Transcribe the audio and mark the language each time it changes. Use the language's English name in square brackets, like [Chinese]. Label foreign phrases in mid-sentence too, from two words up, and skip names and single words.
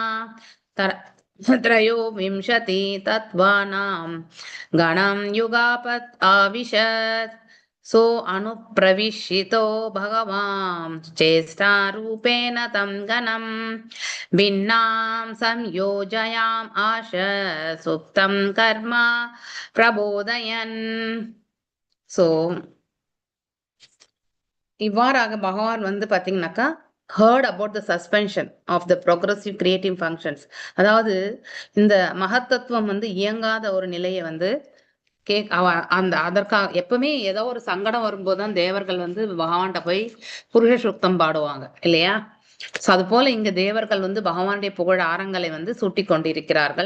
[Sanskrit] त्रयोविंशति तत्त्वानां गणं युगापत् आविशत् सो अनुप्रविशितो भगवान् चेष्टारूपेण तं गणं भिन्नां संयोजयाम् आश सुप्तं कर्म प्रबोधयन्. [Tamil] ஸோ இவ்வாறாக பகவான் வந்து பாத்தீங்கன்னாக்கா [English] heard about the suspension of the progressive creative functions. [Tamil] அதாவது இந்த மகத்தத்துவம் வந்து இயங்காத ஒரு நிலையை வந்து அதற்காக எப்பவுமே ஏதோ ஒரு சங்கடம் வரும்போதுதான் தேவர்கள் வந்து பகவான்கிட்ட போய் [Sanskrit] पुरुष सूक्तम् [Tamil] பாடுவாங்க இல்லையா. சோ அது போல இங்க தேவர்கள் வந்து பகவானுடைய புகழ் ஆரங்களை வந்து சூட்டி கொண்டிருக்கிறார்கள்.